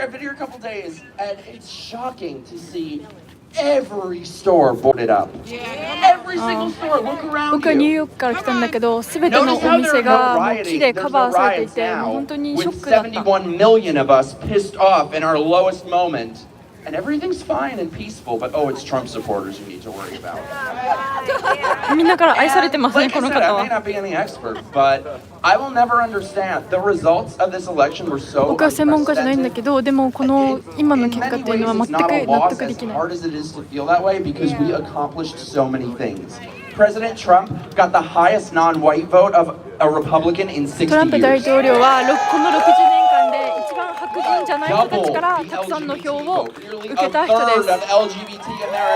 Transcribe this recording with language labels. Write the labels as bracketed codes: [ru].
[en] I've been here a couple days, and it's shocking to see every store boarded up. Every single store. Look around [ja] 僕はニューヨークから来たんだけど、すべてのお店がもう木でカバーされていて、もう本当にショックだった。 [en] 71 million of us pissed off in our lowest moment. And everything's fine and peaceful, but oh, it's Trump supporters you need to worry about. [ja] みんなから愛されてますね、この方 [en] I may [ja] は。 [en] not be any expert, but I will never understand. The results of this election were so [ja] 僕は専門家じゃないんだけど、でもこの今の結果っていうのは全く納得できない。 [en] hard as it is to feel that way because we accomplished so many things. President Trump got the highest non-white vote of a Republican in 60 years. [ja] トランプ大統領はこの60年間で一番白人じゃない人たちからたくさんの票を受けた人です。